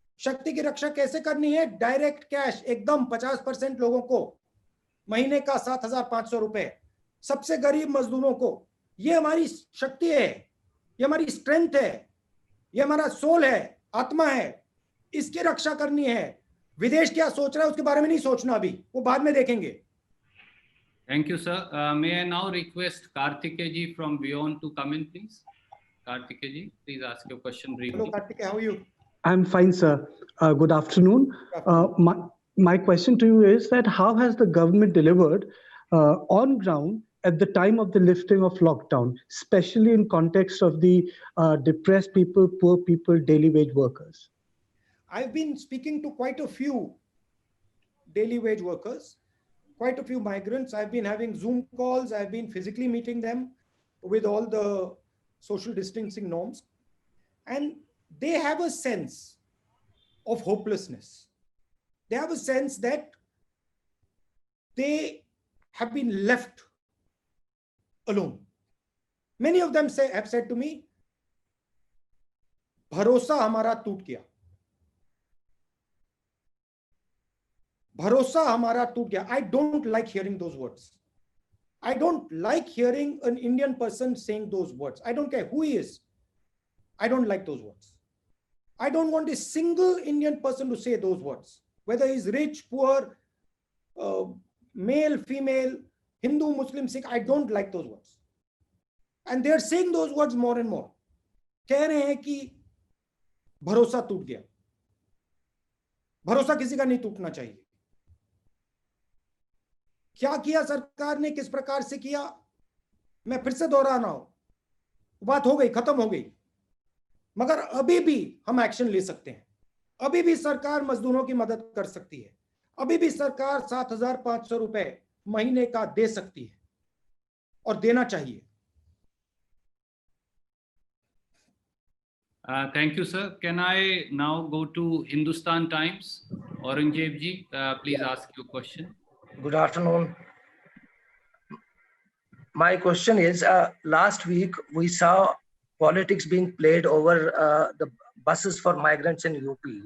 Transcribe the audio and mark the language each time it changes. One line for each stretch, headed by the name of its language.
Hindi: शक्ति की रक्षा कैसे करनी है? डायरेक्ट कैश एकदम 50% लोगों को महीने का 7,500 रुपए, सबसे गरीब मजदूरों को। ये हमारी शक्ति है, ये हमारी स्ट्रेंथ है, ये हमारा सोल है, आत्मा है। इसकी रक्षा करनी है। विदेश क्या सोच रहा है उसके बारे में नहीं सोचना, अभी वो बाद में देखेंगे।
English: Thank you, sir. May I now request Karthikeya ji from Beyond to come in, please? Karthikeya ji, please ask your question briefly. Hello, Karthikeya, how are you? I'm fine, sir. Good afternoon. My question to you is that how has the government delivered on ground at the time of the lifting of lockdown, especially in context of the depressed people, poor people, daily wage workers? I've been speaking to quite a few daily wage workers, quite a few migrants. I've been having Zoom calls. I've been physically meeting them with all the social distancing norms. And they have a sense of hopelessness. They have a sense that they have been left alone. Many of them have said to me,
Hindi: भरोसा हमारा टूट गया, भरोसा हमारा टूट गया.
English: I don't like hearing those words. I don't like hearing an Indian person saying those words. I don't care who he is. I don't like those words. I don't want a single Indian person to say those words, whether he's rich, poor, male, female, Hindu, Muslim, Sikh. I don't like those words. And they're saying those words more and more.
Hindi: कह रहे हैं कि भरोसा टूट गया. भरोसा किसी का नहीं टूटना चाहिए. क्या किया सरकार ने, किस प्रकार से किया, मैं फिर से दोहरा रहा हूं, बात हो गई, खत्म हो गई। मगर अभी भी हम एक्शन ले सकते हैं, अभी भी सरकार मजदूरों की मदद कर सकती है, अभी भी सरकार 7,500 रुपए महीने का दे सकती है और देना चाहिए।
English: Thank you, sir. Can I now go to Hindustan Times? Aurangzeb ji, please ask your question. Good afternoon. My question is, last week we saw politics being played over the buses for migrants in UP.